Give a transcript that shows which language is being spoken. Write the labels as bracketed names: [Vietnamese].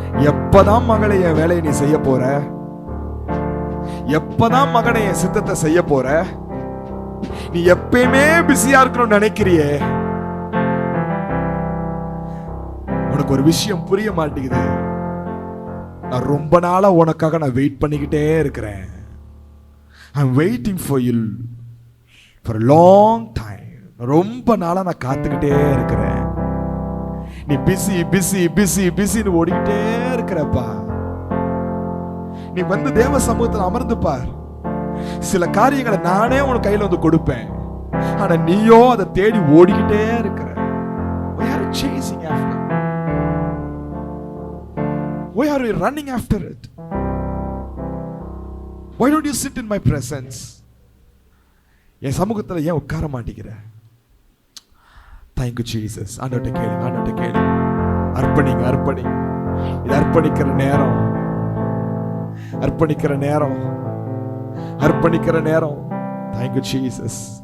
[Tamil] எப்பதான் மகளை என் வேலையை நீ செய்ய போற? எப்பதான் மகனை என் சித்தத்தை செய்ய போற? நீ எப்பயுமே பிஸியா இருக்கணும்னு நினைக்கிறியே. உனக்கு ஒரு விஷயம் புரிய மாட்டேங்குது. நான் ரொம்ப நாளா உனக்காக நான் வெயிட் பண்ணிக்கிட்டே இருக்கிறேன். [English] I'm waiting for you for a long time. [Tamil] ரொம்ப நாளா நான் காத்துக்கிட்டே இருக்கிறேன். நீ பிஸி பிஸி பிஸி பிஸின்னு ஓடிக்கிட்டே இருக்கிறப்பா. நீ வந்து தேவ சமூகத்தில் அமர்ந்து பார். சில காரியங்களை நானே உனக்கு கையில வந்து கொடுப்பேன். ஆனா நீயோ அதை தேடி ஓடிக்கிட்டே இருக்கிற. [English] Why are you chasing after? Why are you running after it? Why don't you sit in my presence? [Tamil] என் சமூகத்தில் ஏன் உட்கார மாட்டேங்கிற? [English] Thank you Jesus. [Tamil] ஆண்டவர்ட்ட கேளு, ஆண்டவர்ட்ட கேளு. அர்ப்பணிங்க, அர்ப்பணிங்க. இது அர்ப்பணிக்கிற நேரம், அர்ப்பணிக்கிற நேரம், அர்ப்பணிக்கிற நேரம். [English] Thank you Jesus.